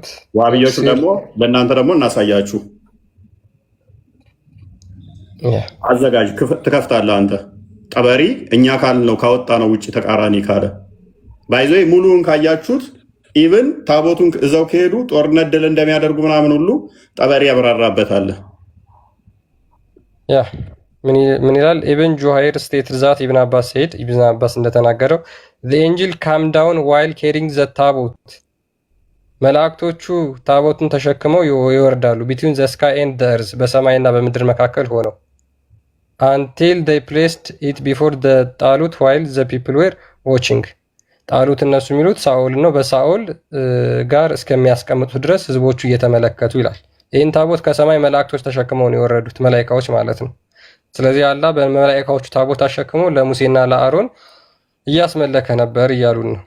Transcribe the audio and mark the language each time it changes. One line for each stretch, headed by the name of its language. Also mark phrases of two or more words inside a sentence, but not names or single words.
Amharic: ዋህብያዎቹ ደግሞ ለእናንተ ደግሞ እናሳያችሁ። አዘጋጅ ትከፍታለህ አንተ ጠበሪ። እኛ ካልነው ካወጣ ነው ውጭ ተቃራኒ ካለ ባይዞ ሙሉውን ካያችሁት ኢቭን ታቦቱን እዛው ከሄዱ ጦርነት ድል እንደሚያደርጉ ምናምን ሁሉ ጠበሪ ያብራራበታል። ምን ይላል?
English: ኢብን ጁሃይር stated that ኢብን አባስ ሴድ ኢብን አባስ እንደተናገረው the angel came down while carrying the
Amharic: ታቦት መላእክቶቹ ታቦቱን ተሸክመው ይወርዳሉ።
English: between the sky and the earth
Amharic: በሰማይና በምድር መካከል ሆነው
English: until they placed it before the
Amharic: ጣሉት
English: while the people were watching
Amharic: ጣሉት እነሱ የሚሉት ሳኦል ነው። በሳኦል ጋር እስከሚያስቀምጡት ድረስ ህዝቦቹ እየተመለከቱ ይላል። ይህን ታቦት ከሰማይ መላእክቶች ተሸክመው ነው የወረዱት፣ መላእክቶች ማለት ነው። ስለዚህ አላህ በመላእክቶቹ ታቦት አሸክሞ ለሙሴና ለአሮን እያስመለከ ነበር እያሉን ነው።